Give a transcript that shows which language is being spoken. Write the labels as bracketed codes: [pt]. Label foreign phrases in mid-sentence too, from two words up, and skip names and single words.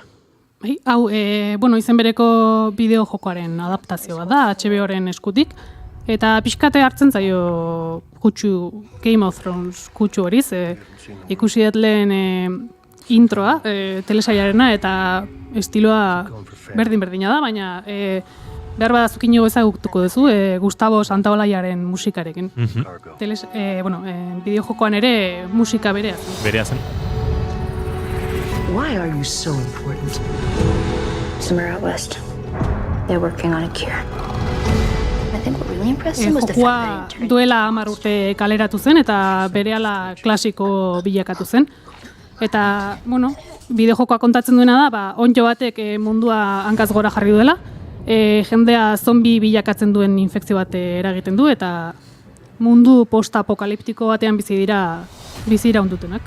[eu] Hau, izen bereko bideo jokoaren adaptazio bat da, HBO-ren eskutik, eta pixkate hartzen zaio kutsu, Game of Thrones kutsu horiz, ikusi dut lehen introa, telesailarena, eta estiloa berdin-berdina da, baina behar badazukin ezagutuko duzu, Gustavo Santaolallaren musikarekin. Bideo jokoan ere musika berea zen. Berea zen. [en] Why are you so important? Somewhere out west. They're working on a cure. I think what really impressed him was the fact that [eu] Jokoa duela 10 urte kaleratu zen eta berehala klasiko bilakatu zen. Eta, bideojokoa kontatzen duena da, onddo batek mundua hankaz gora jarri duela, jendea zombi bilakatzen duen infekzio bat eragiten du, eta mundu post-apokaliptiko batean bizi dira ondutenak.